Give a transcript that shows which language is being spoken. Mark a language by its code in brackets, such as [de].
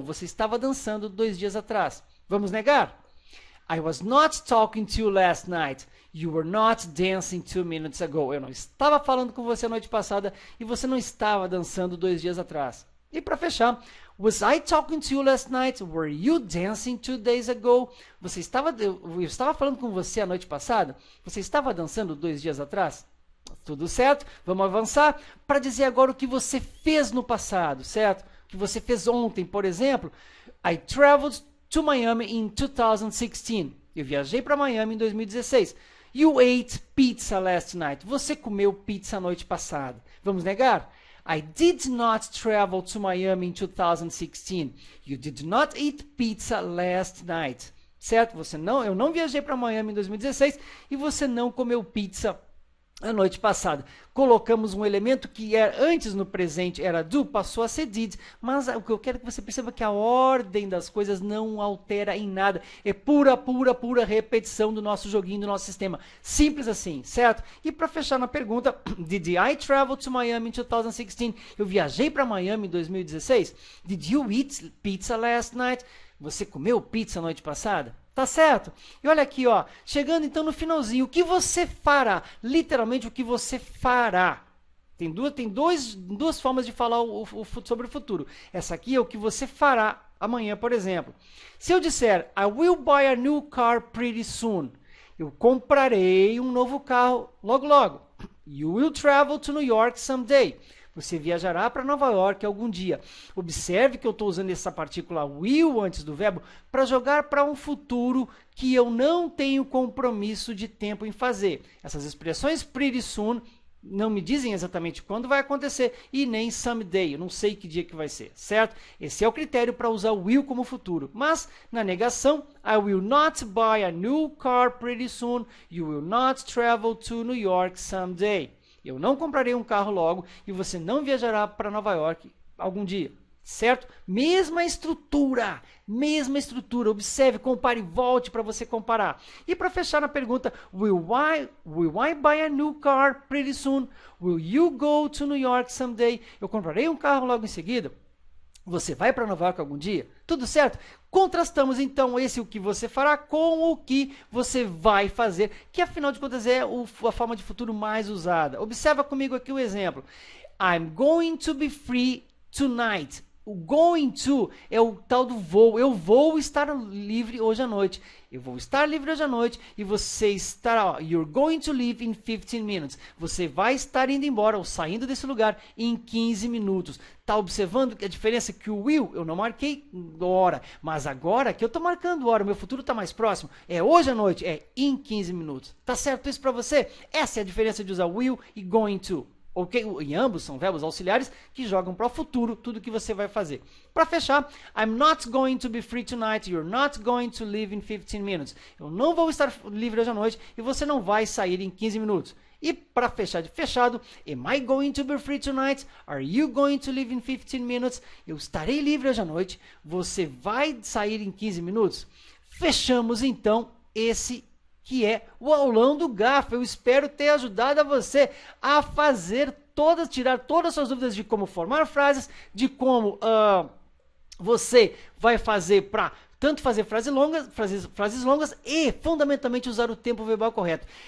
[pt] Você estava dançando 2 dias atrás. Vamos negar? [en] I was not talking to you last night. You were not dancing 2 minutes ago. [pt] Eu não estava falando com você a noite passada e você não estava dançando 2 dias atrás. E para fechar, [en] was I talking to you last night? Were you dancing 2 days ago? [pt] Eu estava falando com você a noite passada? Você estava dançando 2 dias atrás? Tudo certo? Vamos avançar para dizer agora o que você fez no passado, certo? O que você fez ontem, por exemplo. [en] I traveled to Miami in 2016. [pt] Eu viajei para Miami em 2016. [en] You ate pizza last night. [pt] Você comeu pizza a noite passada. Vamos negar? [en] I did not travel to Miami in 2016. You did not eat pizza last night. [pt] Certo? Eu não viajei para Miami em 2016 e você não comeu pizza a noite passada. Colocamos um elemento que antes no presente era do, passou a ser did, mas o que eu quero que você perceba é que a ordem das coisas não altera em nada. É pura repetição do nosso joguinho, do nosso sistema. Simples assim, certo? E para fechar na pergunta, [en] did I travel to Miami in 2016? [pt] Eu viajei para Miami em 2016? [en] Did you eat pizza last night? [pt] Você comeu pizza a noite passada? Tá certo? E olha aqui, ó, chegando então no finalzinho, o que você fará? Literalmente, o que você fará. Tem duas formas de falar sobre o futuro. Essa aqui é o que você fará amanhã, por exemplo. Se eu disser, [en] I will buy a new car pretty soon. [pt] Eu comprarei um novo carro logo logo. [en] You will travel to New York someday. [pt] Você viajará para Nova York algum dia. Observe que eu estou usando essa partícula will antes do verbo para jogar para um futuro que eu não tenho compromisso de tempo em fazer. Essas expressões pretty soon não me dizem exatamente quando vai acontecer e nem someday, eu não sei que dia que vai ser, certo? Esse é o critério para usar o will como futuro. Mas, na negação, [en] I will not buy a new car pretty soon. You will not travel to New York someday. [pt] Eu não comprarei um carro logo e você não viajará para Nova York algum dia, certo? Mesma estrutura. Observe, compare e volte para você comparar. E para fechar na pergunta, [en] will I buy a new car pretty soon? Will you go to New York someday? [pt] Eu comprarei um carro logo em seguida? Você vai para Nova York algum dia? Tudo certo? Contrastamos então o que você fará com o que você vai fazer, que afinal de contas é a forma de futuro mais usada. Observa comigo aqui o exemplo. [en] I'm going to be free tonight. [pt] O going to é o tal do vou. Eu vou estar livre hoje à noite. Eu vou estar livre hoje à noite e você estará. [en] You're going to leave in 15 minutes. [pt] Você vai estar indo embora ou saindo desse lugar em 15 minutos. Está observando a diferença que o will, eu não marquei hora, mas agora que eu estou marcando hora, o meu futuro está mais próximo. É hoje à noite, é em 15 minutos. Tá certo isso para você? Essa é a diferença de usar will e going to. Ok? E ambos são verbos auxiliares que jogam para o futuro tudo que você vai fazer. Para fechar, [en] I'm not going to be free tonight. You're not going to leave in 15 minutes. [pt] Eu não vou estar livre hoje à noite e você não vai sair em 15 minutos. E para fechar de fechado, [en] am I going to be free tonight? Are you going to leave in 15 minutes? [pt] Eu estarei livre hoje à noite. Você vai sair em 15 minutos? Fechamos então esse que é o aulão do GAFA. Eu espero ter ajudado a você a tirar todas as suas dúvidas de como formar frases, de como você vai fazer para tanto fazer frases longas e, fundamentalmente, usar o tempo verbal correto.